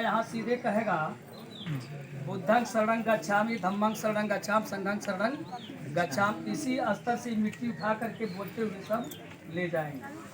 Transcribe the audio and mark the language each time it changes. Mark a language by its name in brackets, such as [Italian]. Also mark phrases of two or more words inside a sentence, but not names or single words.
[Hindi] यहाँ सीधे कहेगा [Pali] बुद्धं शरणं गच्छामि, धम्मं शरणं गच्छामि, संघं शरणं गच्छामि। [Hindi] इसी स्तर से मिट्टी उठा करके बोलते हुए सब ले जाएंगे।